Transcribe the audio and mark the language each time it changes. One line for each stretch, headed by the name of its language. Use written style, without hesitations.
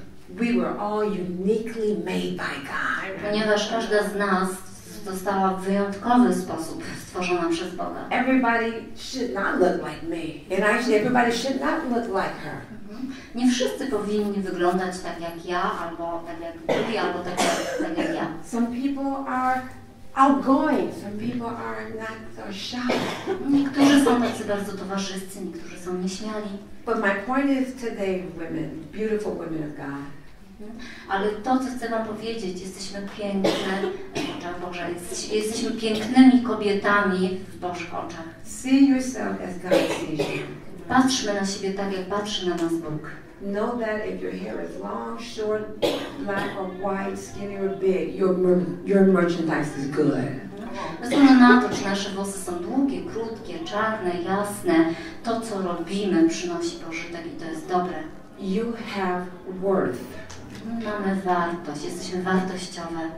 English: We were all uniquely made by God.
Polish: Ponieważ każda z nas została w wyjątkowy sposób stworzona przez Boga.
English: Everybody should not look like me. And actually everybody should not look like her.
Polish: Nie wszyscy powinni wyglądać tak jak ja, albo tak jak Judy, albo tak jak ja.
English: Some people are outgoing, some people are not shy.
Polish: Niektórzy są tacy bardzo towarzyscy, niektórzy są nieśmiali.
English: But my point is today, women, beautiful women of God.
Polish: Ale to, co chcę Wam powiedzieć, jesteśmy piękne w oczach Boża. Jesteśmy pięknymi kobietami w Bożych oczach.
English: See yourself as God sees you.
Polish: Patrzmy na siebie tak, jak patrzy na nas Bóg.
English: Know that if your hair is long, short, black or white, skinny or big, your merchandise is good.
Polish: Bez względu na to, czy nasze włosy są długie, krótkie, czarne, jasne, to, co robimy, przynosi pożytek i to jest dobre.
English: You have worth.
Polish: Mamy wartość, jesteśmy wartościowe.